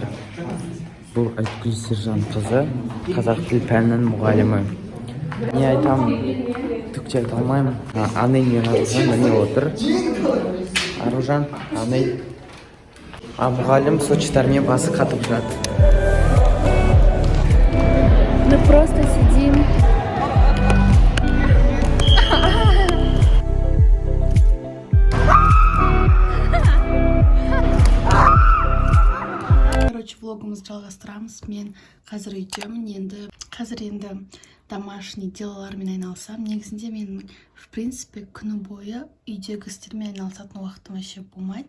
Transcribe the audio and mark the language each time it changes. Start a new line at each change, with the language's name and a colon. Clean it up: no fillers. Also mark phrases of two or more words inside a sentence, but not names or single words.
Kazakh: Бұл Айткүл Сержан қызы, қазақ тіл пәнінің мұғалімі. Не айтамын, түкте айта алмаймын. Анай мен Аружан міне отыр. Аружан, Анай. Мұғалім сочетармен басы қатып жатыр.
Russian: Мы просто сидим.
Kazakh: Влогымызды жалғастырамыз. Мен қазір үйдемін. Қазір енді
Russian: домашний делалармен
Kazakh: айналысам. Негізінде мен,
Russian: в принципе,
Kazakh: күні бойы үйдегі істермен айналысатын уақытым вообще болмайды.